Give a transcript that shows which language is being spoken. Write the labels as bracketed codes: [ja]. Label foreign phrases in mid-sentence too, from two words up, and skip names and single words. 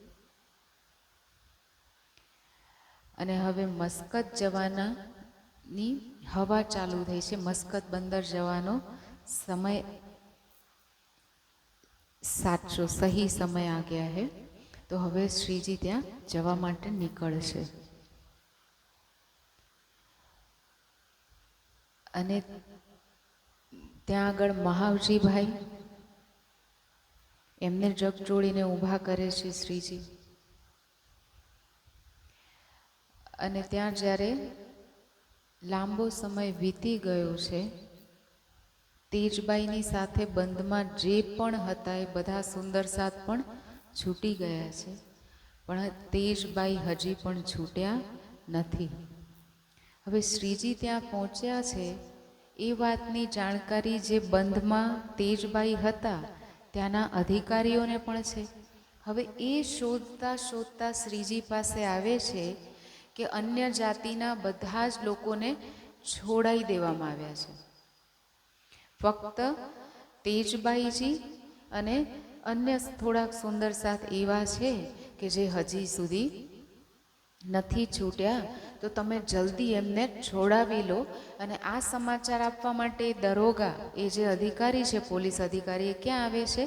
[gu] અને હવે મસ્કત જવાના ની હવા ચાલુ થઈ છે। મસ્કત બંદર જવાનો સમય સાચો [hi] सही समय आ गया है, [gu] તો હવે શ્રીજી ત્યાં જવા માટે નીકળશે। અને ત્યાં આગળ મહાવજી ભાઈ એમને જગજોડીને ઊભા કરે છે શ્રીજી। અને ત્યાં જ્યારે લાંબો સમય વીતી ગયો છે, તેજબાઈની સાથે બંધમાં જે પણ હતા એ બધા સુંદર સાથ પણ છૂટી ગયા છે, પણ તેજબાઈ હજી પણ છૂટ્યા નથી। હવે શ્રીજી ત્યાં પહોંચ્યા છે એ વાતની જાણકારી જે બંધમાં તેજબાઈ હતા ત્યાના અધિકારીઓને પણ છે। હવે એ શોધતા શોધતા શ્રીજી પાસે આવે છે કે અન્ય જાતિના બધા જ લોકોને છોડાઈ દેવામાં આવ્યા છે। ફક્ત તેજબાઈજી અને અન્ય થોડાક સુંદર સાથ એવા છે કે જે હજી સુધી નથી છૂટ્યા, તો તમે જલ્દી એમને છોડાવી લો। અને આ સમાચાર આપવા માટે દરોગા એ જે અધિકારી છે, પોલીસ અધિકારી, એ ક્યાં આવે છે?